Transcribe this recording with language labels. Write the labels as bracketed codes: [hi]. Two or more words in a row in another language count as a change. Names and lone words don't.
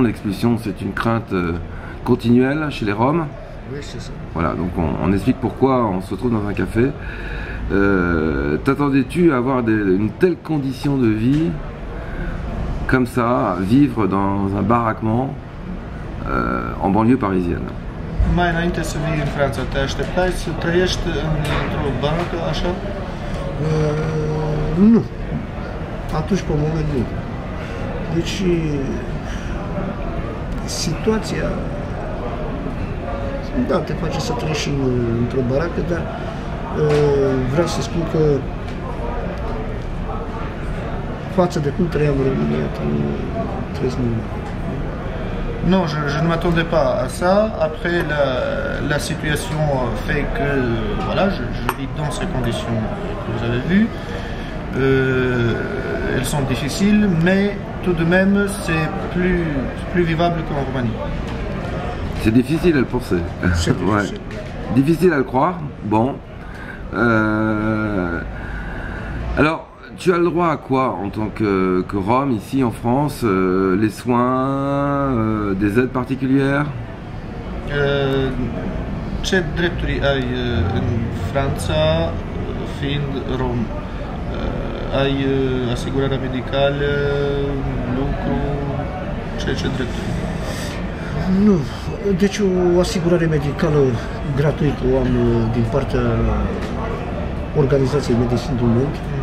[fr] L'expulsion, c'est une crainte continuelle chez les Roms. Oui, c'est ça. Voilà, donc on explique pourquoi on se retrouve dans un café. T'attendais-tu à avoir une telle condition de vie comme ça, vivre dans un baraquement en banlieue parisienne? [ro] Mai înainte să vii în Franța, te așteptai să trăiești într-o baracă așa? Nu. Atunci, pe moment, nu. Deci, situația, da, te face să trăiești într-o baracă, dar vreau să spun că față de cum trăiam în România, trăiesc mult. [fr] Non, je ne m'attendais pas à ça. Après, la situation fait que voilà, je vis dans ces conditions que vous avez vues. Elles sont difficiles, mais tout de même, c'est plus vivable qu'en Roumanie. C'est difficile à le penser. C'est difficile. Ouais. Difficile à le croire. Bon. Alors, tu as le droit à quoi en tant que Rome ici en France? Les soins, des aides particulières? [ro] Ce drepturi ai în Franța, fiind rom? Ai asigurarea medicală, lucru, ce drepturi? Nu, deci o asigurare medicală gratuită o am din partea Organizației Medicine du Monde.